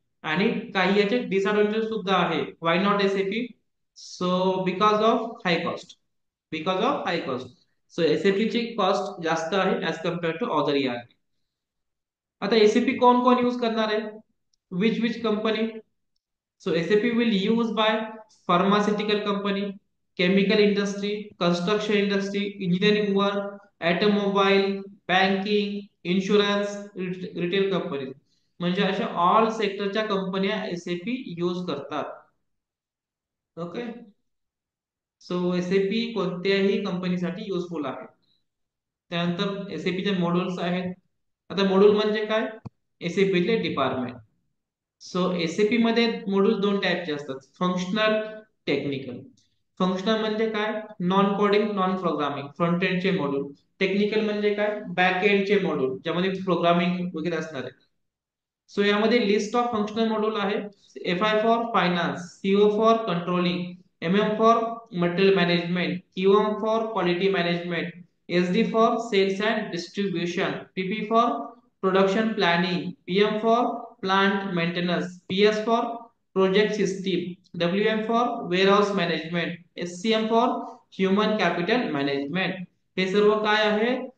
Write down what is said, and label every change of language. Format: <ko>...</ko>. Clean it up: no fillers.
<mr>आणि काही याचे डिसएडव्हान्टेज सुद्धा आहे.</mr> <en>Why not SAP, so because of high cost. Because of high cost. So SAP ची cost</en> <mr>जास्त आहे</mr> <en>As compare to other ERP.</en> <mr>आता एसएपी कोण कोण यूज करणार आहे?</mr> <en>Which which company? So SAP will use by pharmaceutical company, chemical industry, construction industry, engineering work, automobile, banking, insurance, retail companies.</en> <mr>म्हणजे अशा ऑल सेक्टरच्या कंपन्या एसएपी यूज करतात. Okay. So SAP कोणत्याही कंपनीसाठी युजफुल आहे. त्यानंतर एसएपीचे मॉड्यूल्स आहेत. आता मॉड्यूल म्हणजे काय? एसएपीचे डिपार्टमेंट. सो एसएपी मध्ये मॉड्यूल दोन टाईपचे असतात, फंक्शनल, टेक्निकल. फंक्शनल म्हणजे काय?</mr> <en>Non coding, non programming, front एंडचे module.</en> <mr>Technical म्हणजे काय? बॅक एंडचे मॉड्यूल, ज्यामध्ये प्रोग्रामिंग वगैरे असणार आहे. सो यामध्ये</mr> <en>list of functional module</en> <mr>आहे.</mr> <en>F I for finance, CO for controlling, M M for material management, Q M for quality management, S D for sales and distribution, PP for production planning, PM for plant maintenance, PS for project system, W M for warehouse management, S C M for human capital management.</en> <mr>हे सर्व काय आहे?</mr>